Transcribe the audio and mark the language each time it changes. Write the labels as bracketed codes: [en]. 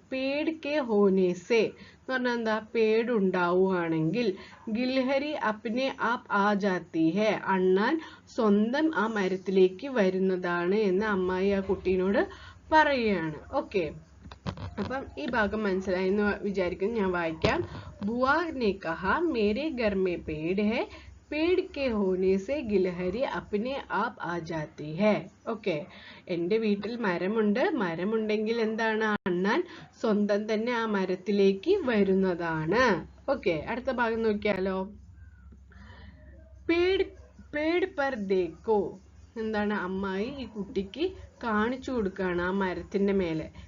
[hi] Ped K ഹോനെ സെ [ml] എന്ന് പറഞ്ഞാൽ എന്താ? പേടുണ്ടാവുകയാണെങ്കിൽ. [hi] ഗിൽഹരി അപ്നെ ആപ് ആ ജാത്തി ഹേ, [ml] അണ്ണാൻ സ്വന്തം ആ മരത്തിലേക്ക് വരുന്നതാണ് എന്ന് അമ്മായി ആ കുട്ടീനോട് പറയുകയാണ്. ഓക്കെ, അപ്പം ഈ ഭാഗം മനസ്സിലായി എന്ന് വിചാരിക്കുന്നു. ഞാൻ വായിക്കാം. [hi] ബുआ ने कहा मेरे घर में पेड़ है. पेड़ के होने से गिलहरी अपने आप आ जाती है. [ml] ഓക്കെ, എൻ്റെ വീട്ടിൽ മരമുണ്ട്. മരമുണ്ടെങ്കിൽ എന്താണ്? അണ്ണാൻ സ്വന്തം തന്നെ ആ മരത്തിലേക്ക് വരുന്നതാണ്. ഓക്കെ, അടുത്ത ഭാഗം നോക്കിയാലോ. [hi] പേട് പേട് പർ ദേക്കോ. [ml] എന്താണ്? അമ്മായി ഈ കുട്ടിക്ക് കാണിച്ചു കൊടുക്കുകയാണ് ആ മരത്തിന്റെ മേലെ.